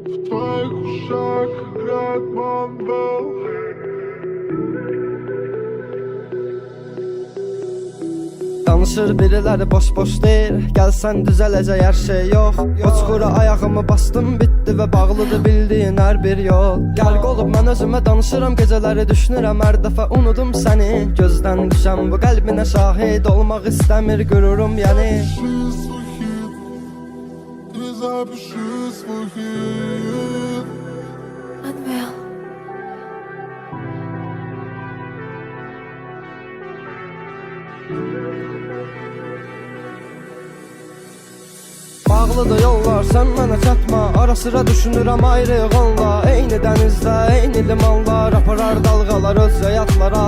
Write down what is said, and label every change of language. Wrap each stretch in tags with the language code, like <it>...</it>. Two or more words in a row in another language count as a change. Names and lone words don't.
<ru>Твоих ушах играет мандал.</ru> <az>Danışır biriləri boş deyir, gəlsən düzələcək hər şey yox. O çuxura ayağımı bastım, bitdi və bağlıdır bildiyin hər bir yol. Qərq olub mən özümə danışıram, gecələri düşünürəm hər dəfə unudum səni. Gözdən düşən bu qəlbinə şahid olmaq istəmir qürurum yəni.</az> <ru>Запиши свой хит. Unreal.</ru> <az>Bağlıdır yollar, sən mənə çatma. Ara sıra düşünürəm ayrıyıq onla. Eyni dənizdə, eyni limanlar, aparar dalğalar öz həyatlara.</az>